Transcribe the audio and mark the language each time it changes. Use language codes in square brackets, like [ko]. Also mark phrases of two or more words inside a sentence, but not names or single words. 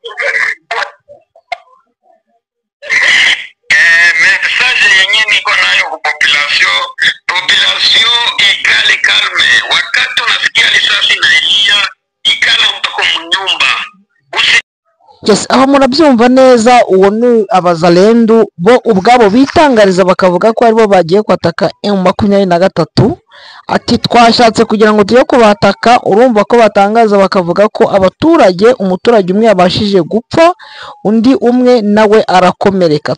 [sw] Message yenyewe niko nayo kwa population ikale kalme, wakati unasikia risasi na ilia ikala utako mnyumba. [rw] Yes, aho murabyumva neza, uwo ni abazalendu bo ubwabo bitangariza bakavuga ko aribo bagiye kwataka M23. Ati twashatse kugira ngo tujye kubataka, urumva ko batangaza bakavuga ko umuturage umwe yabashije gupfa, undi umwe nawe arakomereka.